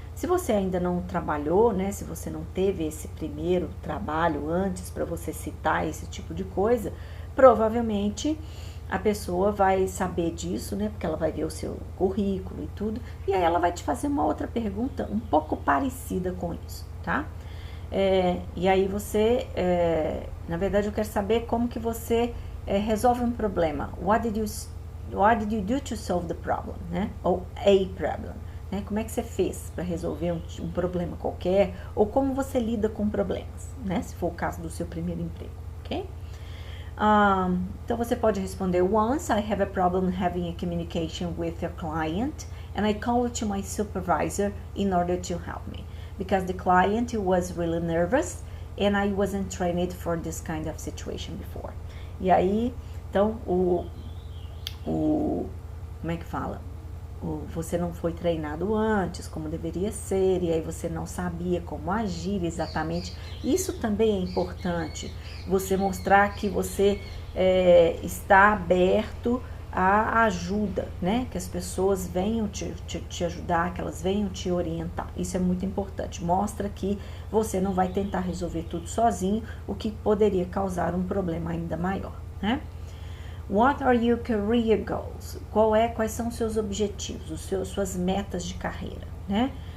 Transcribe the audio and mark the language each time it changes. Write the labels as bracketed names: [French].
[Portuguese] Se você ainda não trabalhou, né? Se você não teve esse primeiro trabalho antes para você citar esse tipo de coisa, provavelmente a pessoa vai saber disso, né? Porque ela vai ver o seu currículo e tudo, e aí ela vai te fazer uma outra pergunta um pouco parecida com isso, tá? E aí você, na verdade eu quero saber como que você resolve um problema. [English] What did you do to solve the problem, né? [Portuguese] Ou a problem, né? Como é que você fez para resolver um problema qualquer, ou como você lida com problemas, né? Se for o caso do seu primeiro emprego, ok? Então você pode responder, [English] once I have a problem having a communication with a client and I call to my supervisor in order to help me. Because the client was really nervous and I wasn't trained for this kind of situation before. [Portuguese] E aí, então, como é que fala? Você não foi treinado antes, como deveria ser, e aí você não sabia como agir exatamente. Isso também é importante, você mostrar que você está aberto a ajuda, né? Que as pessoas venham te ajudar, que elas venham te orientar. Isso é muito importante. Mostra que você não vai tentar resolver tudo sozinho, o que poderia causar um problema ainda maior, né? [English] What are your career goals? [Portuguese] Quais são os seus objetivos, suas metas de carreira, né?